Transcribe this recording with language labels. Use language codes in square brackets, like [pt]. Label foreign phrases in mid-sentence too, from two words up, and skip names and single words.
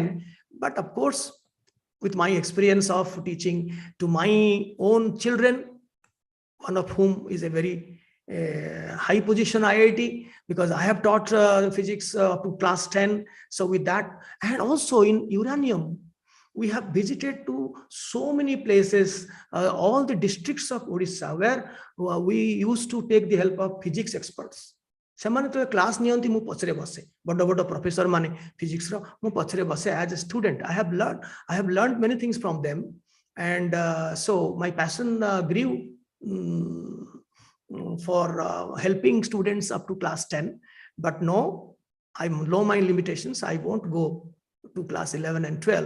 [en] But of course, with my experience of teaching to my own children, one of whom is a very high position IIT, because I have taught physics up to class 10. So with that, and also in uranium, we have visited to so many places, all the districts of Odisha, where we used to take the help of physics experts. [or] ସେମାନେ ତ କ୍ଲାସ୍ ନିଅନ୍ତି ମୁଁ ପଛରେ ବସେ ବଡ଼ ବଡ଼ ପ୍ରଫେସର ମାନେ ଫିଜିକ୍ସର ମୁଁ ପଛରେ ବସେ [en] as a student. I have learned many things from them, and so my passion grew for helping students up to class 10. But no, I know my limitations. I won't go to class 11 and 12.